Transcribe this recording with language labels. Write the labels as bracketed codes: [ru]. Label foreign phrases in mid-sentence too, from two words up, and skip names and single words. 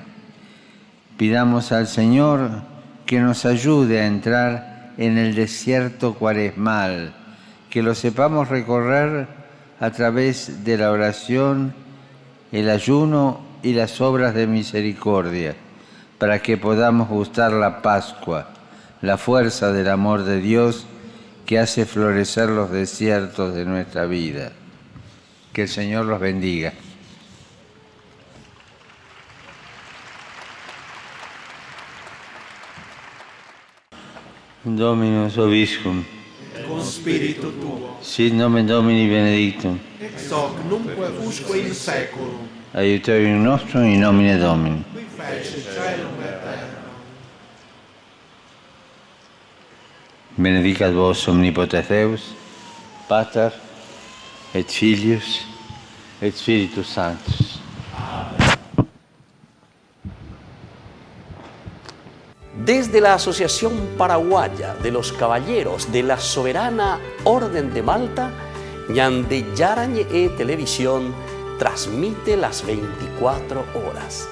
[es] Pidamos al Señor que nos ayude a entrar en el desierto cuaresmal, que lo sepamos recorrer a través de la oración, el ayuno y las obras de misericordia, para que podamos gustar la Pascua, la fuerza del amor de Dios que hace florecer los desiertos de nuestra vida. Que el Señor los bendiga. [la] Dominus vobiscum. Con spiritu tuo, Sit nomen Domini benedictum. ex hoc nunque usque in seculum, Aiuterium nostrum in nomine Domini. qui fece caelum et terra. Benedicat vos omnipotens Deus, Pater et Filius et Spiritus Sanctus. [es] Desde la Asociación Paraguaya de los Caballeros de la Soberana Orden de Malta, Ñande Yarañe Televisión transmite las 24 horas.